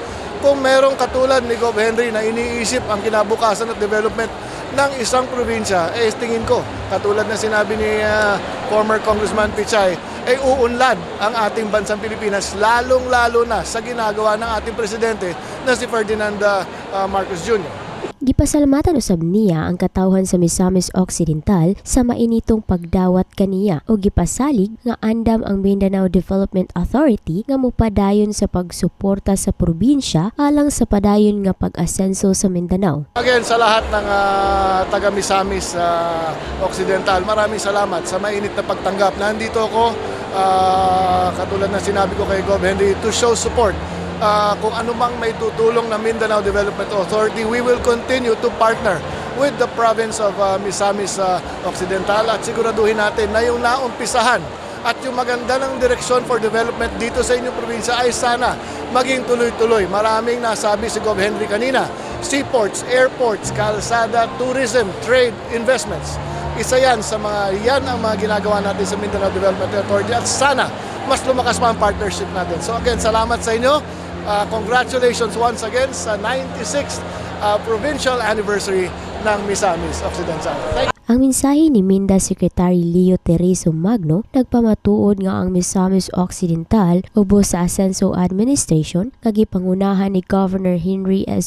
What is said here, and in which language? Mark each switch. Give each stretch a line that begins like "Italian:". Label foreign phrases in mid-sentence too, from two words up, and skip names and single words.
Filipino: Kung merong katulad ni Gov. Henry na iniisip ang kinabukasan at development ng isang probinsya, tingin ko, katulad na sinabi ni
English: former Congressman
Filipino: Pichay, uunlad ang ating bansang Pilipinas, lalong-lalo na sa ginagawa ng ating presidente na si Ferdinand Marcos Jr.
Cebuano: Gipasalamatan usab niya ang katawhan sa Misamis Occidental sa mainitong pagdawat kaniya o gipasalig nga andam ang Mindanao Development Authority nga mopadayon sa pagsuporta sa probinsya alang sa padayon nga pag-asenso sa Mindanao.
English: Again,
Filipino: sa lahat ng taga Misamis Occidental, maraming salamat sa mainit na pagtanggap. Nandito ako, katulad na sinabi ko kay Gov.
English: Henry, to show support.
Filipino: Kung anumang may tutulong ng Mindanao Development Authority,
English: we will continue to partner with the province of Misamis Occidental
Filipino: at siguraduhin natin na yung naumpisahan at yung maganda ng direksyon
English: for development
Filipino: dito sa inyong probinsya ay sana maging tuloy-tuloy. Maraming nasabi si Gov. Henry kanina,
English: seaports, airports, kalsada, tourism, trade, investments.
Filipino: Isa yan sa yan ang mga ginagawa natin sa Mindanao Development Authority at sana mas lumakas pa ang partnership natin.
English: So again,
Filipino: salamat sa inyo.
English: Congratulations once again sa 96th provincial anniversary ng Misamis Occidental.
Cebuano: Ang mensahe ni Minda Secretary Leo Tereso Magno nagpamatuod nga ang Misamis Occidental ubos sa Asenso Administration kagipangunahan ni Governor Henry S.